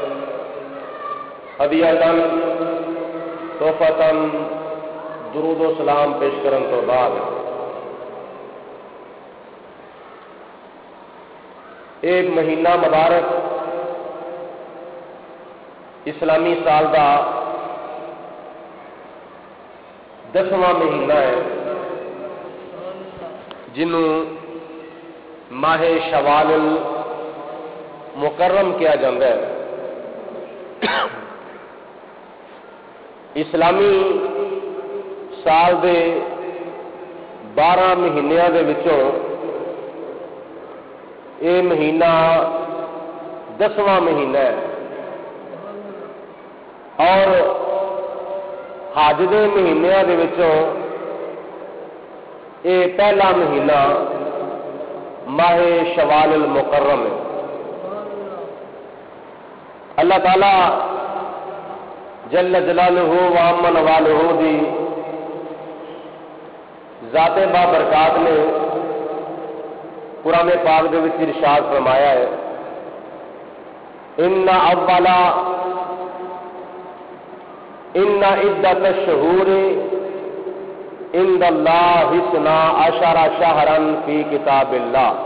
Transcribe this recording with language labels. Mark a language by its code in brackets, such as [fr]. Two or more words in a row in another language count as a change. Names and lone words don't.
[pa] ہدیتاً تحفتاً درود و سلام پیش کرن تو بعد ایک مہینہ مبارک اسلامی سال دا 10واں مہینہ ہے جنوں ماہ شوال المکرم کیا جاتا ہے۔ اسلامی سال دے 12 مہینیاں دے وچوں یہ مہینہ 10واں مہینہ ہے اور حج دے مہینیاں دے وچوں یہ پہلا مہینہ ماہ شوال المکرم ہے۔ اللہ تعالی [ar] جل جلالہ و عم نوالہ [pa] دی ذات بابرکات نے قرآن پاک دے وچ ارشاد فرمایا ہے [ar] ان عدت الشہور عند اللہ 12 شہرا فی کتاب اللہ۔